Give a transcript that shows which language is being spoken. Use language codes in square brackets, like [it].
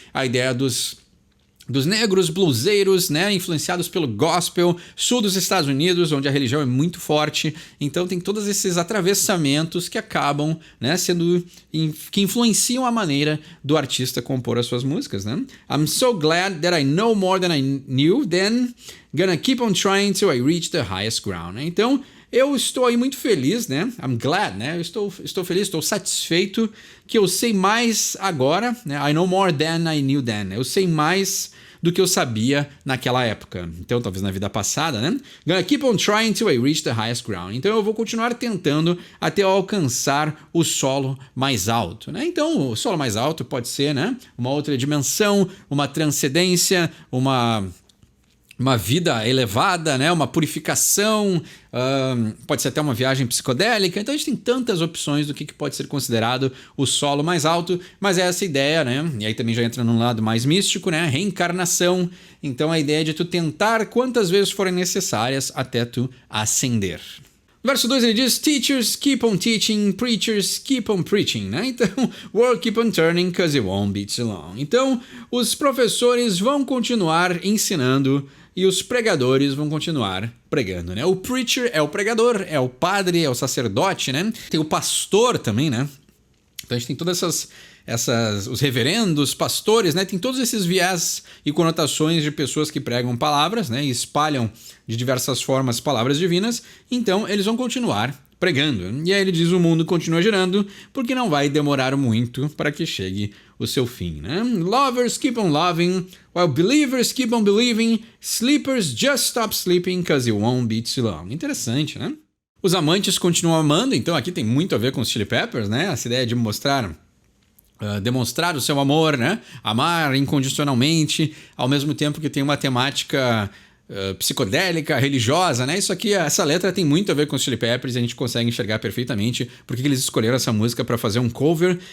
[pt] A ideia dos negros bluseiros, né, influenciados pelo gospel, sul dos Estados Unidos, onde a religião é muito forte. Então tem todos esses atravessamentos que acabam, né, que influenciam a maneira do artista compor as suas músicas, né? [en] I'm so glad that I know more than I knew, then gonna keep on trying till I reach the highest ground. [pt] Então eu estou aí muito feliz, né? [en] I'm glad, [pt] né? Eu estou feliz, estou satisfeito que eu sei mais agora, né? [en] I know more than I knew then. [pt] Eu sei mais do que eu sabia naquela época. Então, talvez na vida passada, né? [en] Gonna keep on trying till I reach the highest ground. [pt] Então, eu vou continuar tentando até eu alcançar o solo mais alto, né? Então, o solo mais alto pode ser, né, uma outra dimensão, uma transcendência, uma vida elevada, né? Uma purificação, pode ser até uma viagem psicodélica. Então a gente tem tantas opções do que pode ser considerado o solo mais alto, mas é essa ideia, né? E aí também já entra num lado mais místico, né? Reencarnação. Então a ideia é de tu tentar quantas vezes forem necessárias até tu ascender. Verso 2 ele diz, [en] teachers keep on teaching, preachers keep on preaching, né? Então, world keep on turning cause it won't be too long. [pt] Então, os professores vão continuar ensinando e os pregadores vão continuar pregando, né? O preacher é o pregador, é o padre, é o sacerdote, né? Tem o pastor também, né? Então a gente tem todas os reverendos, pastores, né? Tem todos esses viés e conotações de pessoas que pregam palavras, né? E espalham de diversas formas palavras divinas. Então eles vão continuar pregando. E aí ele diz, o mundo continua girando porque não vai demorar muito para que chegue o seu fim, né? [en] Lovers keep on loving, while believers keep on believing, sleepers just stop sleeping cause it won't be too long. [pt] Interessante, né? Os amantes continuam amando, então aqui tem muito a ver com os Chili Peppers, né? Essa ideia de demonstrar o seu amor, né? Amar incondicionalmente, ao mesmo tempo que tem uma temática psicodélica, religiosa, né? Isso aqui, essa letra tem muito a ver com os Chili Peppers e a gente consegue enxergar perfeitamente porque eles escolheram essa música para fazer um cover.